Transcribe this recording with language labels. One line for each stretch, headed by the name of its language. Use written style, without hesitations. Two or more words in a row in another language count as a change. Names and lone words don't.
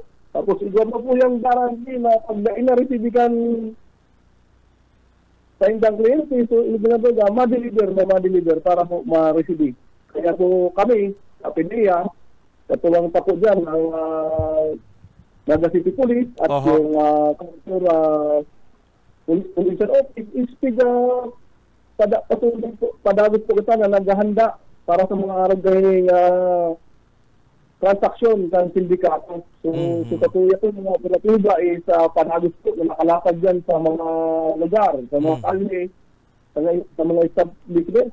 Bikol: Tapos igwa po yung guarantee na pag na-receive-ikan sa indang kliyente, so ibig na po ma-deliver para po ma-receive. Kaya po kami, sa PDEA, katulang pa po dyan ang Naga City Police at yung Police Office is padagos po kita na naghahanda para sa mga aragay transaksyon ng sindikato. So, katuya po ng mga operatiba is padagos po na nakalakad dyan sa mga lugar, sa mga kalye, sa mga establishment.